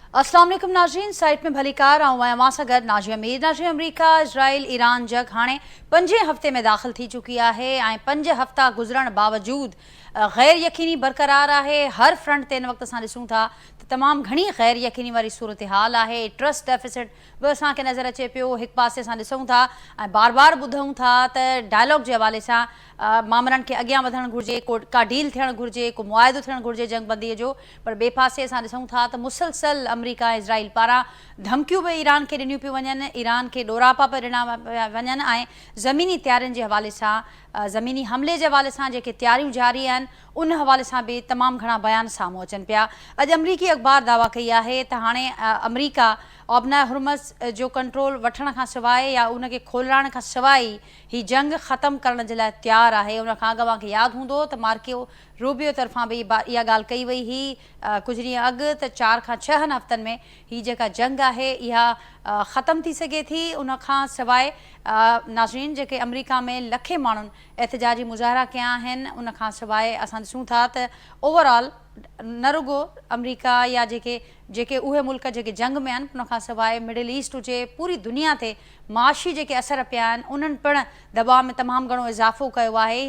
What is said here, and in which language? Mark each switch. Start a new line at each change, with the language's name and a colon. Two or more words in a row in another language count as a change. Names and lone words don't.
Sindhi: अस्सलाम वालेकुम नाज़रीन, साइट में भली कार आऊं सां गॾु नाज़िया मीर। नाज़रीन, अमरीका इज़राइल ईरान जंग हाणे 5 हफ़्ते में दाख़िल थी चुकी है ऐं 5 हफ़्ता गुज़रण बावजूद गैर यकीनी बरक़रार है। हर फ्रंट ते इन वक्त असां ॾिसूं था त तमामु घणी गैर यकीनी वारी सूरत हाल है।
English: trust deficit
Sindhi: बि असांखे नज़र अचे पियो। एक पासे असां ॾिसूं था ऐं बार बार ॿुधूं था त डायलॉग के हवाले सां मामलनि खे अॻियां वधणु घुरिजे, का डील थियणु घुरिजे, को मुआइदो थियणु घुरिजे जंगबंदीअ जो। पर ॿिए पासे असां ॾिसूं था त मुसलसल अमरीका इज़राइल पारां धमकियूं भी ईरान के ॾिनियूं पियूं वञनि, ईरान के ॾोरापा पिया ॾिना वञनि ऐं ज़मीनी तैयारियुनि जे हवाले सां, ज़मीनी हमले जे हवाले सां जेके तैयारियूं जारी आहिनि उन हवाले सां भी तमामु घणा बयान साम्हूं अचनि पिया। अॼु अमरीकी अख़बार दावा कई है त हाणे अमरीका ओबना हुरमज़ जो कंट्रोल वठण खां सवाइ या उनखे खोलाइण खां सवाइ ही जंग ख़त्म करण जे लाइ तैयार है। उन खां अॻु तव्हांखे यादि हूंदो त मार्को रूबियो तरफ़ां भी इहा ॻाल्हि कई वई ही कुछ ॾींहं अॻु त 4 खां 6 हफ़्तनि में ही जेका जंग है इहा ख़त्म थी सघे थी। उन खां सवाइ नाज़रीन जेके अमरीका में लखे माण्हुनि एहतजाजी मुज़ाहरा कया आहिनि, उन खां सवाइ असां ॾिसूं था त ओवरऑल न रुगो अमरीका या जेके उहे मुल्क जेके जंग में आहिनि, उन खां सवाइ मिडिल ईस्ट हुजे, पूरी दुनिया ते माशी जेके असर पिया आहिनि उन्हनि पिणु दबाव में तमामु घणो इज़ाफ़ो कयो आहे।